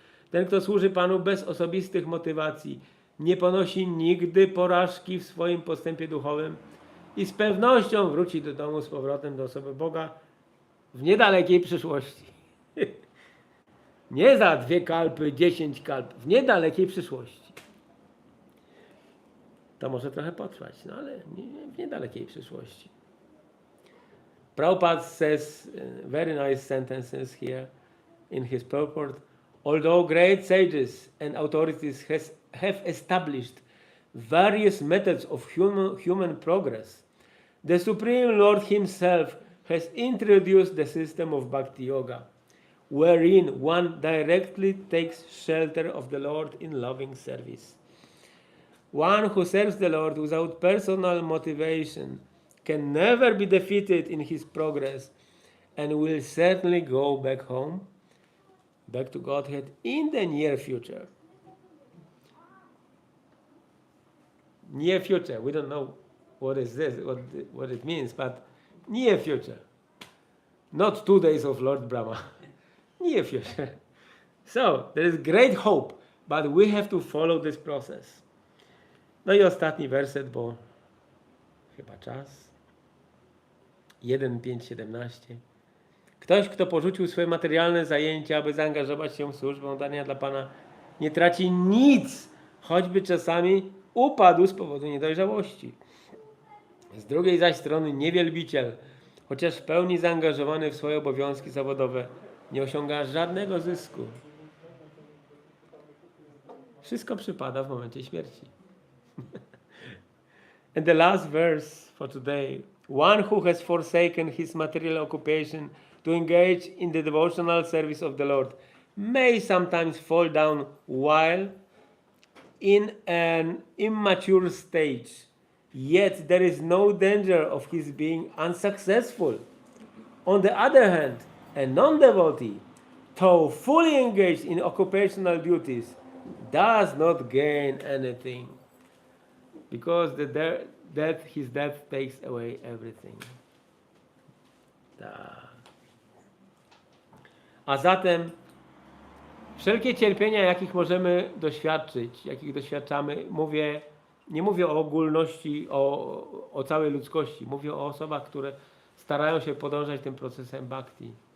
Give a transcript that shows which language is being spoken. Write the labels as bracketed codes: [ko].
[pl] Ten, kto służy Panu bez osobistych motywacji, nie ponosi nigdy porażki w swoim postępie duchowym i z pewnością wróci do domu z powrotem do osoby Boga w niedalekiej przyszłości. Nie za 2 kalpy, 10 kalp, w niedalekiej przyszłości. To może trochę potrwać, no ale w niedalekiej przyszłości. [en] Prabhupada says very nice sentences here in his purport. Although great sages and authorities have established various methods of human progress, the Supreme Lord Himself has introduced the system of Bhakti Yoga, wherein one directly takes shelter of the Lord in loving service. One who serves the Lord without personal motivation can never be defeated in his progress and will certainly go back home, back to Godhead in the near future. Near future, we don't know what is this, what it means, but near future. Not 2 days of Lord Brahma. Near future. So, there is great hope, but we have to follow this process. [pl] No i ostatni werset, bo chyba czas. 1:5:17. Ktoś, kto porzucił swoje materialne zajęcia, aby zaangażować się w służbę dania dla Pana, nie traci nic, choćby czasami upadł z powodu niedojrzałości. Z drugiej zaś strony niewielbiciel, chociaż w pełni zaangażowany w swoje obowiązki zawodowe, nie osiąga żadnego zysku. Wszystko przypada w momencie śmierci. [en] And the last verse for today. One who has forsaken his material occupation to engage in the devotional service of the Lord may sometimes fall down while in an immature stage, yet there is no danger of his being unsuccessful. On the other hand, a non-devotee, though fully engaged in occupational duties, does not gain anything, because his death takes away everything. [pl] Tak. A zatem wszelkie cierpienia, jakich możemy doświadczyć, jakich doświadczamy, nie mówię o ogólności, o całej ludzkości. Mówię o osobach, które starają się podążać tym procesem bhakti.